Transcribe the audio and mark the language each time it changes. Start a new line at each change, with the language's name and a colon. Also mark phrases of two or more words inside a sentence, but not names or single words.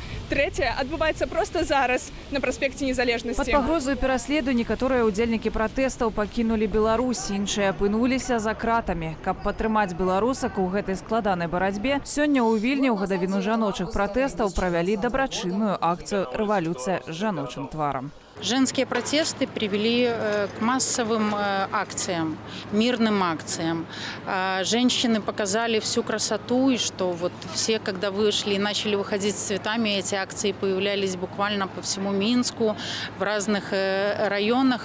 Belarusian: Трэцяе адбываецца проста зараз на праспекце Незалежнасці. Пад пагрозаю пераследу некаторыя ўдзельнікі пратэстаў пакінулі Беларусь, іншыя апынуліся за кратамі. Каб падтрымаць беларусак у гэтай складанай барацьбе, сёння ў Вільні ў гадавіну жаночых пратэстаў правялі дабрачынную акцыю «Рэвалюцыя с жаночым тваром».
Russian: Женские протесты привели к массовым акциям, мирным акциям. Женщины показали всю красоту, и что вот все, когда вышли и начали выходить с цветами, эти акции появлялись буквально по всему Минску, в разных районах.